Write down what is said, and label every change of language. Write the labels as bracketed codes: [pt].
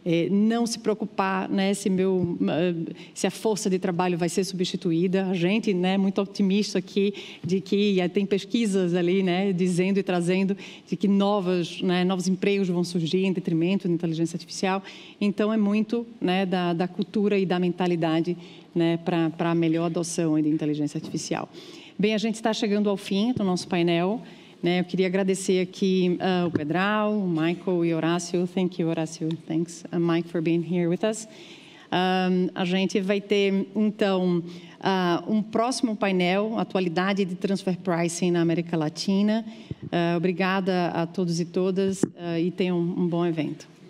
[pt] não se preocupar, né, se a força de trabalho vai ser substituída. A gente, né, muito otimista aqui de que tem pesquisas ali, né, dizendo e trazendo de que novos empregos vão surgir em detrimento da inteligência artificial. Então, é muito, né, da cultura e da mentalidade, né, para a melhor adoção da inteligência artificial. Bem, a gente está chegando ao fim do nosso painel. Eu queria agradecer aqui o Pedral, o Michael e o Horácio. [en] Thank you, Horácio. Thanks, Mike, for being here with us. [pt] A gente vai ter, então, um próximo painel, Atualidade de Transfer Pricing na América Latina. Obrigada a todos e todas e tenham um bom evento.